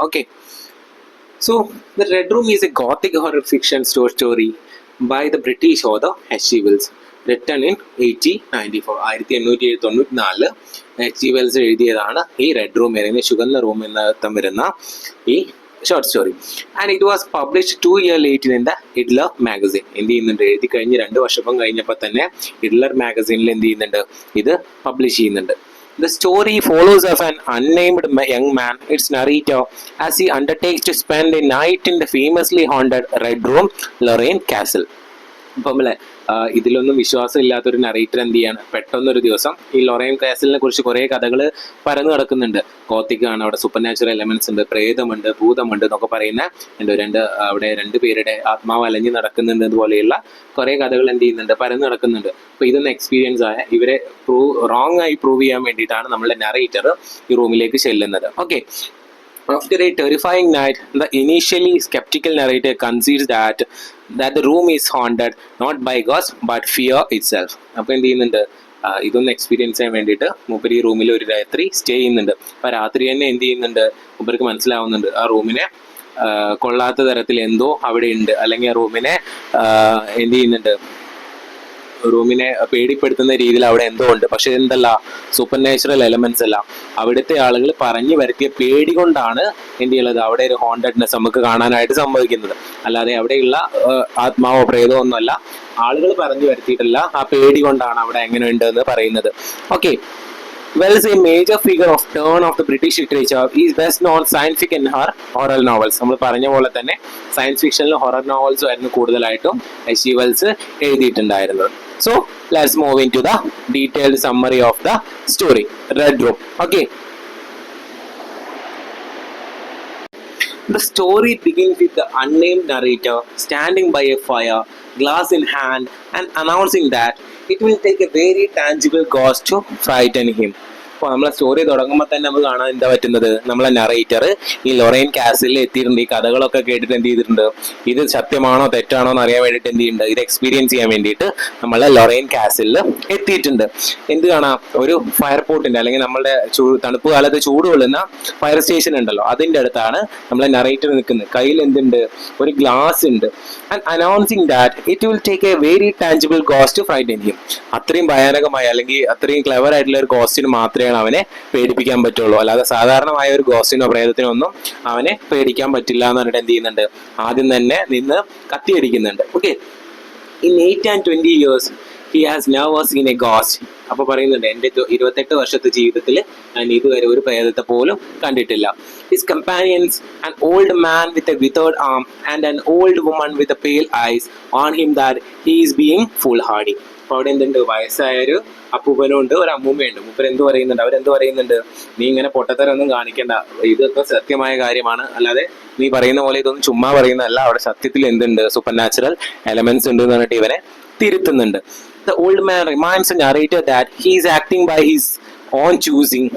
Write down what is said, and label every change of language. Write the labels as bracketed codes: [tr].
[en] Okay, so the red room is a gothic horror fiction story by the British author H.G. Wells, written in 1894. H.G. [ml] Wells എഴുതിയതാണ് ഈ red room അല്ലെങ്കിൽ ചുവന്ന room എന്ന അർത്ഥം വരുന്ന ഈ short story. [en] And it was published 2 years later in the Idler magazine. [ml] എന്ത് ചെയ്യുന്നുണ്ട്, എഴുതി കഴിഞ്ഞ് 2 വർഷം കഴിഞ്ഞപ്പോൾ തന്നെ ഇഡ്ലർ മാഗസീനിൽ എന്ത് ചെയ്യുന്നുണ്ട്, ഇത് പബ്ലിഷ് ചെയ്യുന്നുണ്ട്. [en] The story follows of an unnamed young man, its narrator, as he undertakes to spend a night in the famously haunted Red Room, Lorraine Castle. [ml] അപ്പം അല്ലേ, ഇതിലൊന്നും വിശ്വാസം ഇല്ലാത്തൊരു നറേറ്റർ എന്ത് ചെയ്യാണ്, പെട്ടെന്നൊരു ദിവസം ഈ ലൊറൈൻ കാസലിനെ കുറിച്ച് കുറേ കഥകൾ പരന്നു കിടക്കുന്നുണ്ട്. ഗോത്തിക് ആണ്, അവിടെ സൂപ്പർ നാച്ചുറൽ എലമെന്റ്സ് ഉണ്ട്, പ്രേതമുണ്ട്, ഭൂതമുണ്ട് എന്നൊക്കെ പറയുന്ന അവിടെ 2 പേരുടെ ആത്മാവ് അലഞ്ഞ് നടക്കുന്നുണ്ട് അതുപോലെയുള്ള കുറേ കഥകൾ എന്ത് ചെയ്യുന്നുണ്ട്, പരന്നു കിടക്കുന്നുണ്ട്. അപ്പോൾ ഇതൊന്ന് എക്സ്പീരിയൻസ് ആയ ഇവരെ റോങ് ആയി പ്രൂവ് ചെയ്യാൻ വേണ്ടിയിട്ടാണ് നമ്മളുടെ നറേറ്റർ ഈ റൂമിലേക്ക് ചെല്ലുന്നത്. [en] Okay, after a terrifying night, the initially skeptical narrator concedes that the room is haunted not by ghosts but fear itself. [ml] അപ്പോൾ എന്ത് ചെയ്യുന്നുണ്ട്, ഇതൊന്ന് എക്സ്പീരിയൻസ് ചെയ്യാൻ വേണ്ടിയിട്ട് മൂപ്പര് ഈ റൂമിൽ ഒരു രാത്രി സ്റ്റേ ചെയ്യുന്നുണ്ട്. അപ്പോൾ രാത്രി തന്നെ എന്ത് ചെയ്യുന്നുണ്ട്, മൂപ്പർക്ക് മനസ്സിലാവുന്നുണ്ട് ആ റൂമിനെ കൊള്ളാത്ത തരത്തിൽ എന്തോ അവിടെ ഉണ്ട്, അല്ലെങ്കിൽ ആ റൂമിനെ എന്ത് ചെയ്യുന്നുണ്ട്, റൂമിനെ പേടിപ്പെടുത്തുന്ന രീതിയിൽ അവിടെ എന്തോ ഉണ്ട്. പക്ഷെ എന്തല്ല, സൂപ്പർ നാച്ചുറൽ എലമെന്റ്സ് അല്ല, അവിടുത്തെ ആളുകൾ പറഞ്ഞു വരുത്തിയ പേടി കൊണ്ടാണ് എന്ത് ചെയ്യുന്നത്, അവിടെ ഒരു ഹോണ്ടഡ്നെസ് നമുക്ക് കാണാനായിട്ട് സംഭവിക്കുന്നത്. അല്ലാതെ അവിടെയുള്ള ആത്മാവോ പ്രേതമോ ഒന്നുമല്ല, ആളുകൾ പറഞ്ഞു വരുത്തിയിട്ടല്ല, ആ പേടി കൊണ്ടാണ് അവിടെ എങ്ങനെ ഉണ്ട് എന്ന് പറയുന്നത്. [en] Okay, Wells, a major figure of turn of the British literature, is best known science fiction and horror novels. [ml] നമ്മൾ പറഞ്ഞ പോലെ തന്നെ സയൻസ് ഫിക്ഷനിലും ഹൊറർ നോവൽസും ആയിരുന്നു കൂടുതലായിട്ടും H.G. Wells എഴുതിയിട്ടുണ്ടായിരുന്നത്. [en] So let's move into the detailed summary of the story, Red Room. Okay. The story begins with the unnamed narrator standing by a fire, glass in hand, and announcing that it will take a very tangible ghost to frighten him. [ml] അപ്പോൾ നമ്മളെ story തുടങ്ങുമ്പോൾ തന്നെ നമുക്ക് കാണാൻ എന്താ പറ്റുന്നത്, നമ്മളെ narrator ഈ ലൊറൈൻ കാസിലിൽ എത്തിയിട്ടുണ്ട്. ഈ കഥകളൊക്കെ കേട്ടിട്ട് എന്ത് ചെയ്തിട്ടുണ്ട്, ഇത് സത്യമാണോ തെറ്റാണോ എന്ന് അറിയാൻ വേണ്ടിയിട്ട് എന്ത് ചെയ്യുന്നുണ്ട്, ഇത് എക്സ്പീരിയൻസ് ചെയ്യാൻ വേണ്ടിയിട്ട് നമ്മളെ ലൊറൈൻ കാസിലിൽ എത്തിയിട്ടുണ്ട്. എന്ത് കാണാം, ഒരു ഫയർ പോട്ടിൻ്റെ അല്ലെങ്കിൽ നമ്മളുടെ തണുപ്പ് കാലത്ത് ചൂട് കൊള്ളുന്ന ഫയർ സ്റ്റേഷൻ ഉണ്ടല്ലോ, അതിൻ്റെ അടുത്താണ് നമ്മളെ നറേറ്റർ നിൽക്കുന്നത്. കയ്യിൽ എന്തുണ്ട്, ഒരു ഗ്ലാസ് ഉണ്ട്. [en] And announcing that it will take a very tangible ghost to frighten him. [ml] അത്രയും ഭയാനകമായ അല്ലെങ്കിൽ അത്രയും ക്ലെവർ ആയിട്ടുള്ള ഒരു ഗോസ്റ്റിന് മാത്രമേ മാത്രമേ അവനെ പേടിപ്പിക്കാൻ പറ്റുള്ളൂ. അല്ലാതെ സാധാരണമായ ഒരു ഗോസ്റ്റിനോ പ്രേതത്തിനോ ഒന്നും അവനെ പേടിക്കാൻ പറ്റില്ല എന്ന് പറഞ്ഞിട്ട് എന്ത് ചെയ്യുന്നുണ്ട്, ആദ്യം തന്നെ നിന്ന് കത്തിയടിക്കുന്നുണ്ട്. [en] Okay, in 8 and 20 years he has never seen a ghost. [ml] അപ്പൊ പറയുന്നുണ്ട്, എൻ്റെ 28 വർഷത്തെ ജീവിതത്തിൽ ഞാൻ ഇതുവരെ ഒരു പ്രേതത്തെ പോലും കണ്ടിട്ടില്ല. [en] His companions, an old man with a withered arm and an old woman with a pale eyes, warn him that he is being foolhardy. [ml] അപ്പൊ അവിടെ എന്തുണ്ട്, വയസ്സായൊരു അപ്പൂപ്പനുണ്ട്, ഒരു അമ്മൂമ്മയുണ്ട്. മൂപ്പരെന്ത് പറയുന്നുണ്ട്, അവരെന്ത് പറയുന്നുണ്ട്, നീ ഇങ്ങനെ പൊട്ടത്തരൊന്നും കാണിക്കണ്ട, ഇതൊക്കെ സത്യമായ കാര്യമാണ്, അല്ലാതെ നീ പറയുന്ന പോലെ ഇതൊന്നും ചുമ്മാ പറയുന്നതല്ല, അവിടെ സത്യത്തിൽ എന്തുണ്ട്, സൂപ്പർ നാച്ചുറൽ എലമെന്റ്സ് ഉണ്ട് എന്ന് പറഞ്ഞിട്ട് ഇവനെ തിരുത്തുന്നുണ്ട്. [en] The old man reminds the narrator that he is acting by his own choosing.